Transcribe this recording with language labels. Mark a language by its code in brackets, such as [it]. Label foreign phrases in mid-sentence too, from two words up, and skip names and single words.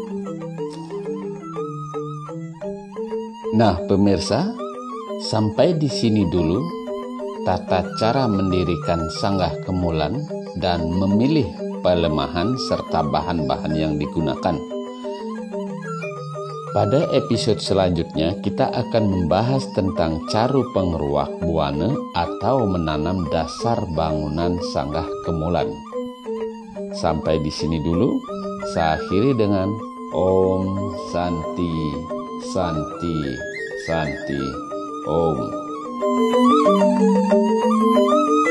[id] Nah, pemirsa, sampai di sini dulu tata cara mendirikan sanggah kemulan dan memilih pelemahan serta bahan-bahan yang digunakan. Pada episode selanjutnya kita akan membahas tentang caru pengeruak buana atau menanam dasar bangunan sanggah kemulan. Sampai di sini dulu, saya akhiri dengan [sa] ॐ शान्तिः शान्तिः शान्तिः ॐ.